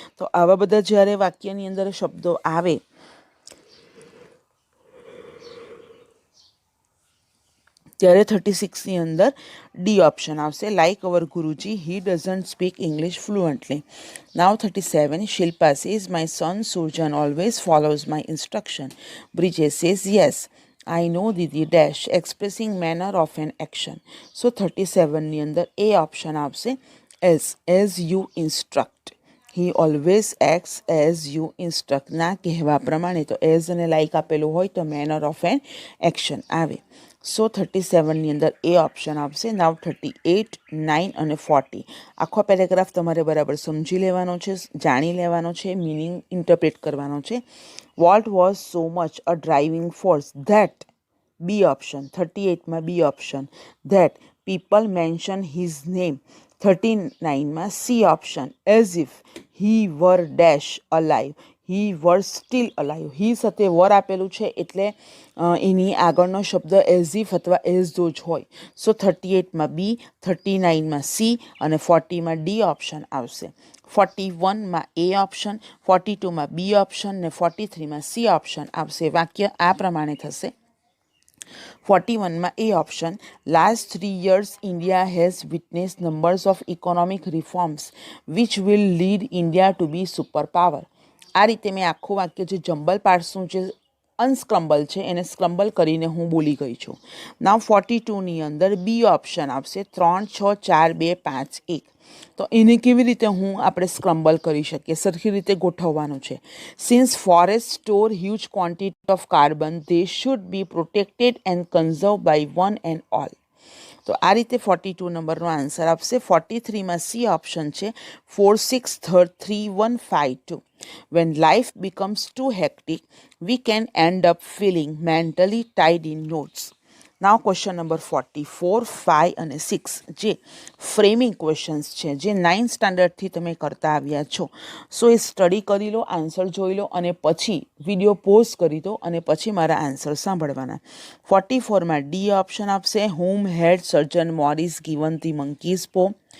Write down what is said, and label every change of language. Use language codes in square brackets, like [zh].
[gu] તો આવા બધા જ્યારે વાક્યની અંદર શબ્દો આવે ત્યારે 36ની અંદર ડી ઓપ્શન આવશે. [en] Like our Guruji he doesn't speak English fluently. Now 37. Shilpa says my son Surjan always follows my instruction. Brijesh says yes I know Didi dash expressing manner of an action. [gu] So 37ની અંદર એ ઓપ્શન આવશે. [en] as you instruct. He always acts as you instruct. [gu] ના કહેવા પ્રમાણે. તો as અને like આપેલું હોય તો મેનર ઓફ એન એક્શન આવે. સો 37ની અંદર એ ઓપ્શન આવશે. નાવ 38, 9 અને 40 આખો પેરેગ્રાફ તમારે બરાબર સમજી લેવાનો છે, જાણી લેવાનો છે, મિનિંગ ઇન્ટરપ્રેટ કરવાનો છે. [en] What was so much a driving force that B option. [gu] 38માં B option [en] That people mention his name. [gu] 39માં C option [en] As if he were dash alive. He were still alive. [gu] હી સાથે વર આપેલું છે એટલે એની આગળનો શબ્દ as if અથવા as ધો જ હોય. સો 38માં બી, 39માં સી અને 40માં ડી ઓપ્શન આવશે. 41માં એ ઓપ્શન, 42માં બી ઓપ્શન ને 43માં સી ઓપ્શન આવશે. વાક્ય આ પ્રમાણે થશે. 41માં એ option. [en] Last 3 years India has witnessed numbers of economic reforms which will lead India to be superpower. [gu] આ રીતે મેં આખું વાક્ય જે જમ્બલ પાર્ટ્સનું જે અનસ્ક્રમ્બલ છે એને સ્ક્રમ્બલ કરીને હું બોલી ગઈ છું. નાવ 42ની અંદર બી ઓપ્શન આવશે. 3, 6, 4, 2, 5, 1. તો એને કેવી રીતે આપણે સ્ક્રમ્બલ કરી શકીએ, સરખી રીતે ગોઠવવાનું છે. [en] Since forest store huge quantity of carbon they should be protected and conserve by one and all. [gu] તો આ રીતે 42 નંબરનો આન્સર આપશે. 43માં સી ઓપ્શન છે. 4, 6, 3, 1, 5, 2. [en] When life becomes too hectic, we can end up feeling mentally tied in knots. [gu] Now question number 44, 5 અને 6 જે framing questions છે, જે 9th સ્ટાન્ડર્ડથી તમે કરતા આવ્યા છો. સો એ સ્ટડી કરી લો, આન્સર જોઈ લો અને પછી વિડીયો પોઝ કરી દો અને પછી મારા આન્સર સાંભળવાના. 44માં ડી ઓપ્શન આપશે. [en] Home had sergeant Morris given the monkey's paw.